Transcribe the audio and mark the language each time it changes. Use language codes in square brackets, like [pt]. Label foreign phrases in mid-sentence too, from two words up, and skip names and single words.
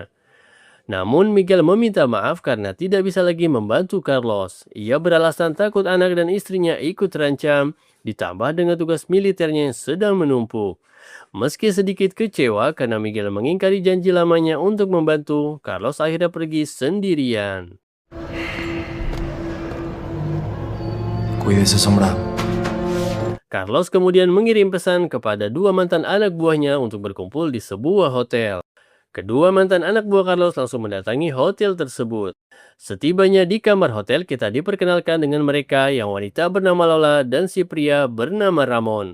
[id] Namun Miguel meminta maaf karena tidak bisa lagi membantu Carlos. Ia beralasan takut anak dan istrinya ikut terancam, ditambah dengan tugas militernya yang sedang menumpuk. Meski sedikit kecewa karena Miguel mengingkari janji lamanya untuk membantu, Carlos akhirnya pergi sendirian. [es] Cuídese, sombra. [id] Carlos kemudian mengirim pesan kepada dua mantan anak buahnya untuk berkumpul di sebuah hotel. Kedua mantan anak buah Carlos langsung mendatangi hotel tersebut. Setibanya di kamar hotel, kita diperkenalkan dengan mereka yang wanita bernama Lola dan si pria bernama Ramon.